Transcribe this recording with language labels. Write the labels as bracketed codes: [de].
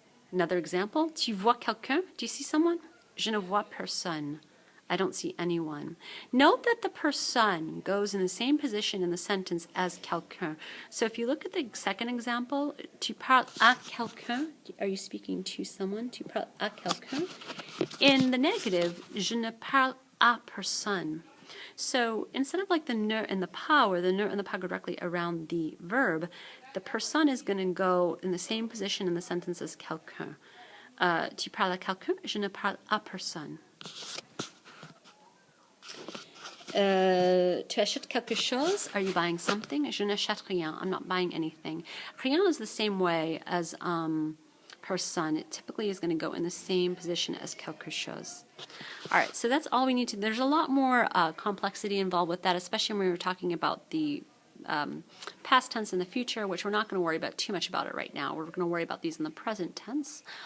[en] Another example, [fr] tu vois quelqu'un? [en] Do you see someone? [fr] Je ne vois personne. [en] I don't see anyone. Note that the personne goes in the same position in the sentence as quelqu'un. So if you look at the second example, [fr] tu parles à quelqu'un. [en] Are you speaking to someone? [fr] Tu parles à quelqu'un. [en] In the negative, [fr] je ne parle à personne. [en] So instead of like the ne and the pas, where the ne and the pas go directly around the verb, the personne is going to go in the same position in the sentence as quelqu'un. [fr] Tu parles à quelqu'un? Je ne parle à personne. Tu achètes quelque chose? [en] Are you buying something? [fr] Je n'achète rien. [en] I'm not buying anything. Rien is the same way as personne. It typically is going to go in the same position as quelque chose. All right, so that's all we need to. There's a lot more complexity involved with that, especially when we were talking about the past tense in the future, which we're not going to worry about too much about it right now. We're going to worry about these in the present tense.